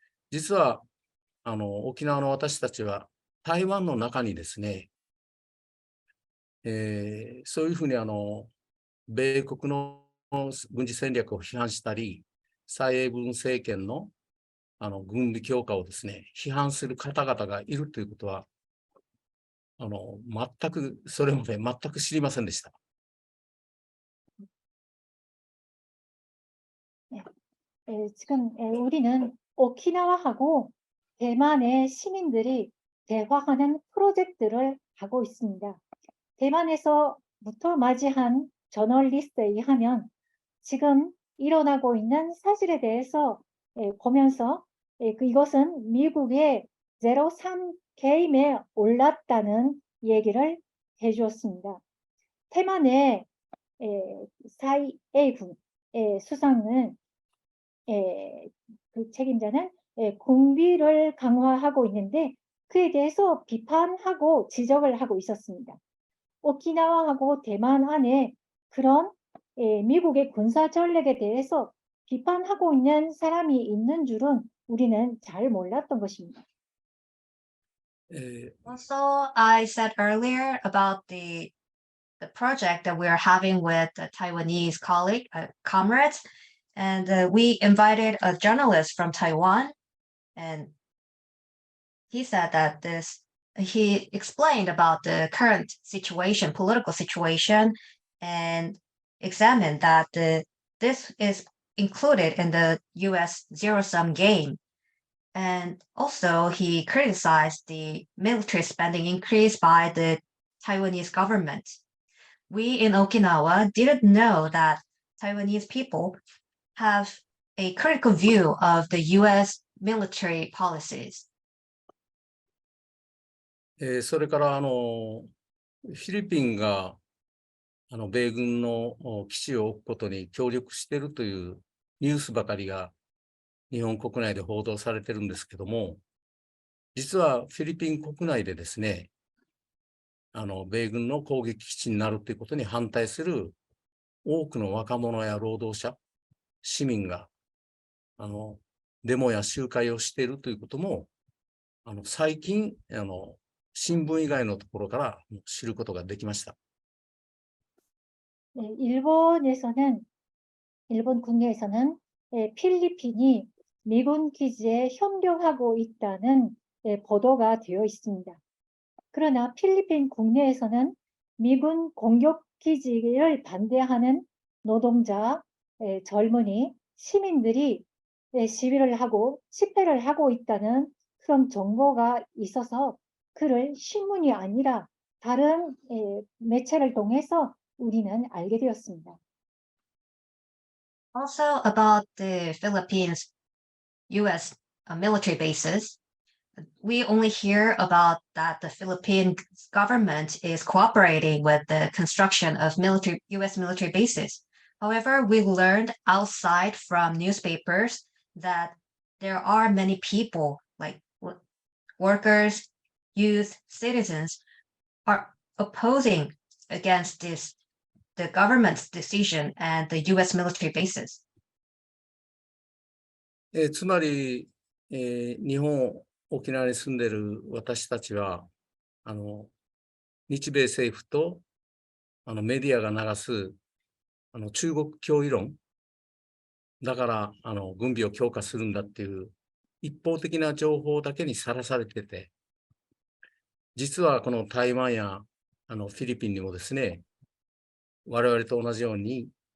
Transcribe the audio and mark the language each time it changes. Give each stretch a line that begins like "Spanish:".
Japanese: 実は、沖縄の私たちは台湾の中にですね、そういうふうに米国の軍事戦略を批判したり、蔡英文政権の軍備強化をですね、批判する方々がいるということは、それまで全く知りませんでした。
Korean: 지금 우리는 오키나와하고 대만의 시민들이 대화하는 프로젝트를 하고 있습니다. 대만에서부터 맞이한 저널리스트에 의하면 지금 일어나고 있는 사실에 대해서 보면서 이것은 미국의 제로3 게임에 올랐다는 얘기를 해주었습니다. 대만의蔡英文수상은 그 책임자는 군비를 강화하고 있는데 그에 대해서 비판하고 지적을 하고 있었습니다. 오키나와하고 대만 안에 그런 미국의 군사 전략에 대해서 비판하고 있는 사람이 있는 줄은 우리는 잘 몰랐던 것입니다.
English: Also, I said earlier about the project that we are having with the Taiwanese comrades, and we invited a journalist from Taiwan, and he said that he explained about the current situation, political situation, and examined that this is included in the US zero-sum game. And also he criticized the military spending increase by the Taiwanese government. We in Okinawa didn't know that Taiwanese people have a critical view of the US military policies.
Japanese: それからフィリピンが米軍の基地を置くことに協力しているというニュースばかりが日本国内で報道されてるんですけども、実はフィリピン国内でですね、米軍の攻撃基地になるということに反対する多くの若者や労働者、市民がデモや集会をしているということも最近新聞以外のところから知ることができました。
Korean: 일본 국내에서는 필리핀이 미군 기지에 협력하고 있다는 보도가 되어 있습니다. 그러나 필리핀 국내에서는 미군 공격 기지를 반대하는 노동자, 젊은이, 시민들이 시위를 하고 집회를 하고 있다는 그런 정보가 있어서 그를 신문이 아니라 다른 매체를 통해서 우리는 알게 되었습니다.
English: Also about the Philippines US military bases, we only hear about that the Philippine government is cooperating with the construction of US military bases. However, we learned outside from newspapers that there are many people like workers, youth, citizens are opposing against the government's decision and the US military bases.
Japanese: つまり、日本、沖縄に住んでいる私たちは、日米政府とメディアが流す中国脅威論だから軍備を強化するんだっていう一方的な情報だけにさらされてて、実はこの台湾やフィリピンにもですね、我々と同じように